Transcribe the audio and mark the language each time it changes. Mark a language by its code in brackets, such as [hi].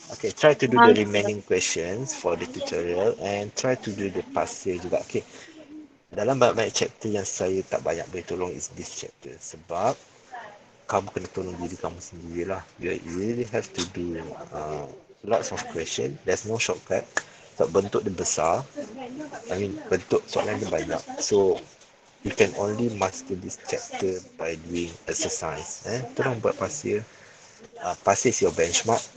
[en] Okay, try to do the remaining questions for the tutorial and try to do the past year juga. [ms] Okay, dalam banyak-banyak chapter yang saya tak banyak boleh tolong [en] is this chapter. [ms] Sebab kamu kena tolong diri kamu sendirilah. [en] You really have to do lots of question. There's no shortcut. [ms] Sebab bentuk dia besar. [en] I mean, [ms] bentuk soalan dia banyak. [en] So, you can only master this chapter by doing exercise. [ms] Tolong buat past year. [en] Past year is your benchmark.